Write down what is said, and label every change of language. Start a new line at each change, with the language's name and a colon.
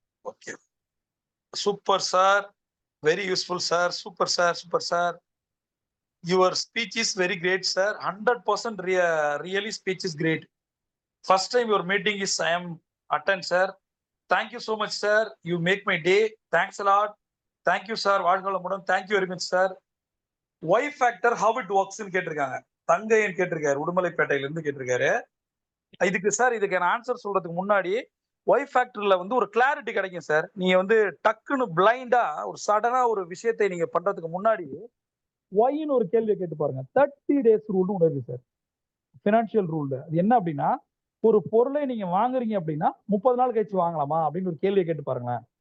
English: Okay, super sir, very useful sir, super sir. Your speech is very great, sir. 100% really speech is great. First time your meeting is I am attend, sir. Thank you so much, sir. You make my day. Thanks a lot. Thank you, sir.
Tamil: வாழ்க.
English: Thank you very much, sir. Y factor how it works
Tamil: ன்னு கேட்டிருக்காங்க. தங்கையன் கேட்டிருக்காரு, உடுமலைப்பேட்டையில இருந்து கேட்டிருக்காரு. இதுக்கு நான் answer சொல்றதுக்கு முன்னாடி ஒய் ஃபேக்டர்ல வந்து ஒரு கிளாரிட்டி கிடைக்கும் சார். நீங்க வந்து டக்குன்னு பிளைண்டா ஒரு சடனா ஒரு விஷயத்தை நீங்க பண்றதுக்கு முன்னாடி ஒய்ன்னு ஒரு கேள்வியை கேட்டு பாருங்க. 30 டேஸ் ரூல்னு ஒன்று இருக்கு சார், பினான்சியல் ரூல்ல. அது என்ன அப்படின்னா, ஒரு பொருளை நீங்க வாங்குறீங்க அப்படின்னா 30 நாள் கழிச்சு வாங்கலாமா அப்படின்னு ஒரு கேள்வியை கேட்டு பாருங்களேன்.